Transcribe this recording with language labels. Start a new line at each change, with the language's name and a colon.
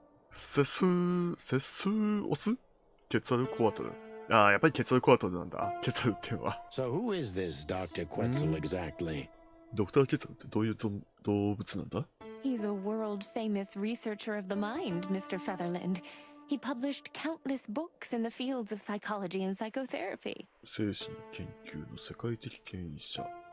Japanese: セスオスケツァルコアトル。ああ、やっぱりケツァルコアトルなんだ。ケツァルっていうのは。
English: So, who is this Dr. Quetzal exactly?
Japanese: ドクターケツァルってどういう動物なんだ？
English: He's a world famous researcher of the mind, Mr. Featherland. He published countless books in the fields of psychology and psychotherapy.
Japanese: 精神研究の世界的権威者。